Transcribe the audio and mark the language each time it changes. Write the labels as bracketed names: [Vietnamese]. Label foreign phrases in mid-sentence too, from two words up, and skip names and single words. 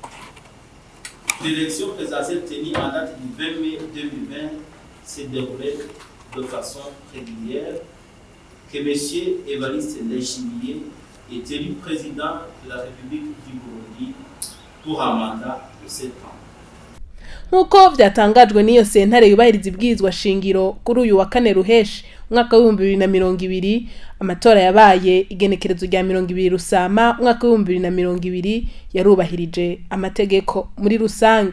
[French] L'élection présidentielle tenue en date du 20 mai 2020 s'est déroulée de façon régulière, que M. Evariste Ndayishimiye est élu président de la République du Burundi pour un mandat de 7 ans. [Rundi] Nkuko vyatangajwe n'iyo sentare yubahiriza ibwirizwa shingiro kuri uyu wa kane Ruheshi umwaka wa 2020, amatora yabaye igenekerezo rya 20 Rusama umwaka wa 2020 yarubahirije amategeko muri rusangi.